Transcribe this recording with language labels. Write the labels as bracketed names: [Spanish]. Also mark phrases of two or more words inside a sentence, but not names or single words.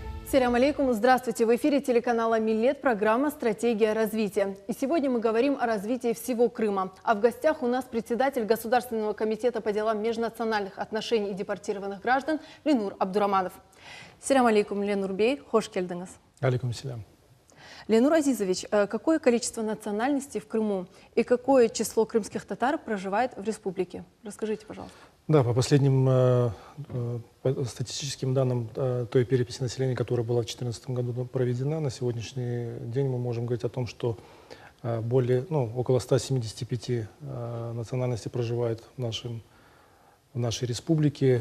[Arabic] السلام عليكم. [Russian] Здравствуйте. В эфире телеканала «Миллет» программа «Стратегия развития». И сегодня мы говорим о развитии всего Крыма. А в гостях у нас председатель Государственного комитета по делам межнациональных отношений и депортированных граждан Ленур Абдураманов. [Arabic] السلام عليكم, Ленур бей. [Crimean Tatar] Хош келдіңіз. [Arabic] عليكم السلام. [Russian] Ленур Азизович, какое количество национальностей в Крыму и какое число крымских татар проживает в республике? Расскажите, пожалуйста. Да, по последним статистическим данным той переписи населения, которая была в 2014 году проведена, на сегодняшний день мы можем говорить о том, что около 175 национальностей проживает в нашей республике.